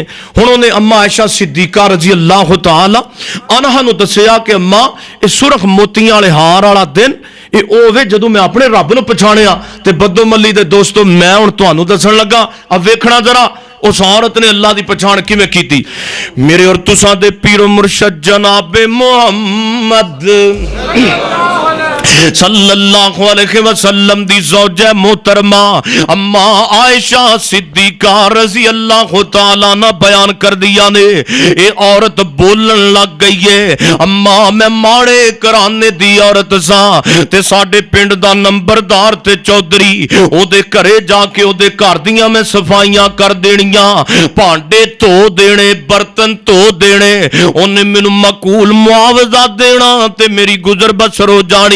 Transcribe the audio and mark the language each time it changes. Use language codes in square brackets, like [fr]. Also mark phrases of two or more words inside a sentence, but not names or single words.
[pa] ਹੁਣ ਉਨ੍ਹੇਂ ਅੰਮਾ ਆਇਸ਼ਾ ਸਿੱਦੀਕਾ [ar] رضي الله تعالى عنها [pa] ਨੂੰ ਦੱਸਿਆ ਕਿ ਅੰਮਾ ਯੇ ਸੁਰਖ਼ ਮੋਤੀਆਂ ਵਾਲੇ ਹਾਰ ਵਾਲਾ ਦਿਨ ਯੇ ਹੋਵੇ ਜਦੋਂ ਮੈਂ ਅਪਨੇ ਰੱਬ ਨੂੰ ਪਛਾਣਿਆ। ਤੇ ਬੱਦੋਮਲੀ ਦੇ ਦੋਸਤੋ ਮੈਂ ਹੁਣ ਤੁਹਾਨੂੰ ਦੱਸਣ ਲੱਗਾ, ਅਬ ਵੇਖਣਾ ਜ਼ਰਾ ਉਸ ਔਰਤ ਨੇ ਅੱਲਾਹ ਕੀ ਪਛਾਣ ਕਿਵੇਂ ਕੀਤੀ। ਮੇਰੇ ਔਰ ਤੁਸਾਂ ਦੇ ਪੀਰ ਮੁਰਸ਼ਦ ਜਨਾਬੇ ਮੁਹੰਮਦ [ar] صلى الله عليه وسلم [pa] ਦੀ ਜ਼ੌਜਾ ਮੋਹਤਰਮਾ ਅੰਮਾ ਆਇਸ਼ਾ ਸਿੱਦੀਕਾ रज़ी [ar] الله تعالى [pa] ਨਾ ਬਿਆਨ ਕਰ ਦਿੱਤਾ ਨੇ, ਯੇ ਔਰਤ ਬੋਲਣ ਲੱਗ ਗਈ ਹੈ, ਅੰਮਾ ਮੈਂ ਮਾੜੇ ਘਰਾਣੇ ਦੀ ਔਰਤ ਸਾ ਤੇ ਸਾਡੇ ਪਿੰਡ ਦਾ ਨੰਬਰਦਾਰ ਤੇ ਚੌਧਰੀ, ਓਦੇ ਘਰੇ ਜਾ ਕੇ ਓਦੇ ਘਰ ਦੀਆਂ ਮੈਂ ਸਫ਼ਾਈਆਂ ਕਰ ਦੇਣੀਆਂ, ਭਾਂਡੇ ਧੋ ਦੇਣੇ, ਬਰਤਨ ਧੋ ਦੇਣੇ, ਉਨ੍ਹੇਂ ਮੈਨੂ ਮਕੂਲ ਮੁਆਵਜ਼ਾ ਦੇਣਾ ਤੇ ਮੇਰੀ ਗੁਜ਼ਰ ਬਸਰ ਹੋ ਜਾਣੀ।